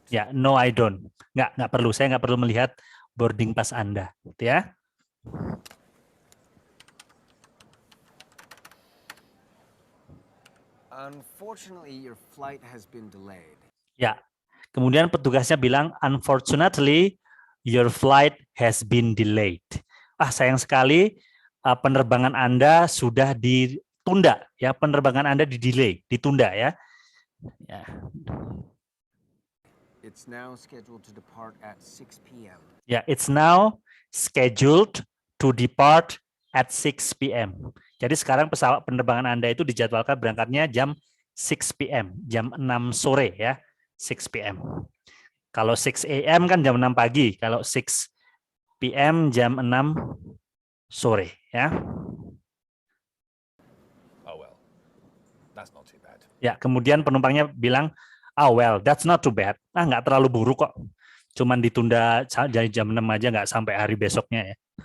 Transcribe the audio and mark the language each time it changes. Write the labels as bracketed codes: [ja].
[id] ya, [en] no I don't. [id] Nggak perlu, saya nggak perlu melihat boarding pass Anda, gitu ya. [en] Unfortunately, your flight has been delayed. Ya. [id] Kemudian petugasnya bilang, [en] unfortunately, your flight has been delayed. [id] Sayang sekali penerbangan Anda sudah ditunda, ya. Penerbangan Anda ditunda ya. Ya. [en] It's now scheduled to depart at 6 p.m. Ya, it's now scheduled to depart at 6 p.m. [id] Jadi sekarang pesawat penerbangan Anda itu dijadwalkan berangkatnya jam 6 p.m., jam 6 sore ya, 6 p.m. Kalau 6 a.m. kan jam 6 pagi, kalau 6 p.m. jam 6 sore ya. [en] Oh well, that's not too bad. [id] Ya, kemudian penumpangnya bilang, [en] "Oh well, that's not too bad." [id] Nggak terlalu buruk kok. Cuman ditunda dari jam 6 aja, nggak sampai hari besoknya ya.